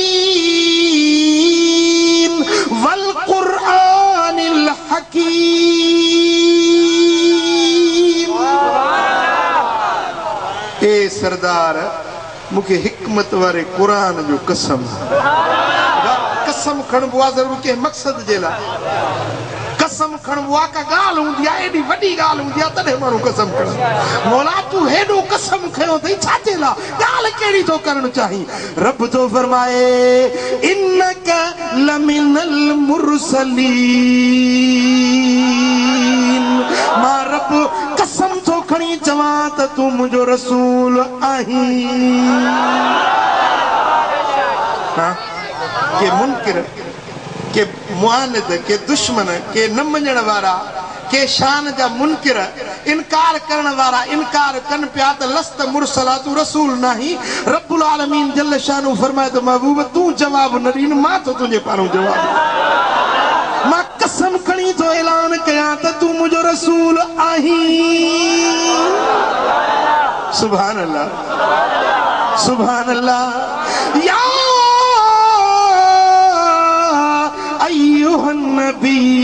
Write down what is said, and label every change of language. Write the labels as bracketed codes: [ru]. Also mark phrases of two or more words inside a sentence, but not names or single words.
[ar] والقرآن الحكيم [sd] ए सरदार मुखे हिकमत वारे कुरान जो कसम कसम खणबो आहे ज़रूर के मक़सद जे लाइ कसम खणबो आहे का ॻाल्हि हूंदी आहे एॾी वॾी ॻाल्हि हूंदी आहे तॾहिं माण्हू कसम खणंदो मौला तूं हेॾो कसम खयो अथई छाजे लाइ ॻाल्हि कहिड़ी थो करणु चाहीं रब थो फरमाए [ar] إنك لمن المرسلين [sd] मां रब कसम थो खणी चवां त तूं मुंहिंजो रसूल आहीं के मुनकिर के मुआनिद के दुश्मन के न मञण वारा के शान जा मुनकिर इनकार करण वारा इनकार कन पिया त [ar] لست مرسلا [sd] तू रसूल नहीं [ar] رب العالمين جل شأنه [sd] फरमाए तो महबूब तू जवाब न ॾीन मां तो तुंहिंजे पारां जवाब मां कसम खणी तो ऐलान कयां त तू मुंहिंजो रसूल आहीं [ar] سبحان الله سبحان الله يا أيها النبي